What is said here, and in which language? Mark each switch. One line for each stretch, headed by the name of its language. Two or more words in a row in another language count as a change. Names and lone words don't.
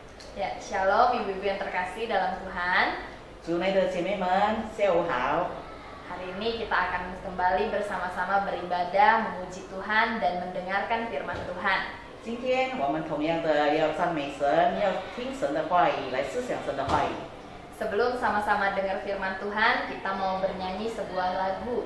Indonesian: Ya, Shalom ibu-ibu yang terkasih dalam Tuhan.
Chinese: 主内的姐妹们，下午好。
Indonesian: Hari ini kita akan kembali bersama-sama beribadah, memuji Tuhan dan mendengarkan firman Tuhan.
Chinese: 今天我们同样的要赞美神，要听神的话语，来思想神的话语。
Indonesian: Sebelum sama-sama dengar firman Tuhan, kita mau bernyanyi sebuah lagu.